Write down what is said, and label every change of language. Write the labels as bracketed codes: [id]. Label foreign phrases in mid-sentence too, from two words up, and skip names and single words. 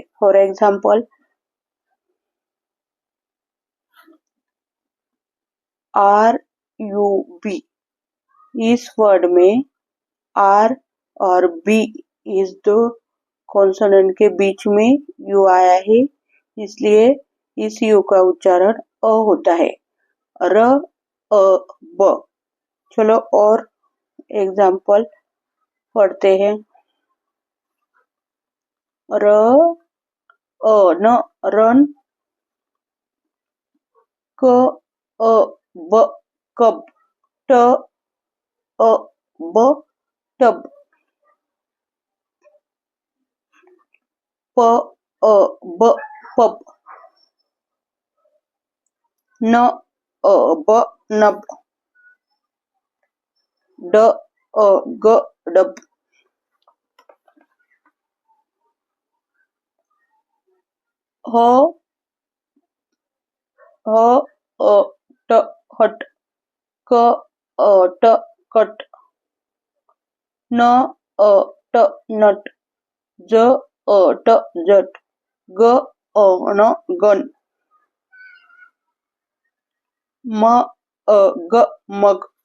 [en] for example, [hi] RUB, इस वर्ड में R और B इस दो कॉन्सोनेंट के बीच में यू आया है, इसलिए इस यू का उच्चारण अ होता है। र अ ब। चलो और एग्जाम्पल पढ़ते हैं। र अ न रन, क अ ब कब, ट अ ब टब, प अ ब पब, न अ ब नब, ड अ ग डब, ह ह अ ट हट, क अ ट कट, न अ ट नट, ज अ ट जट, ग अ न गन, म अ ग मग।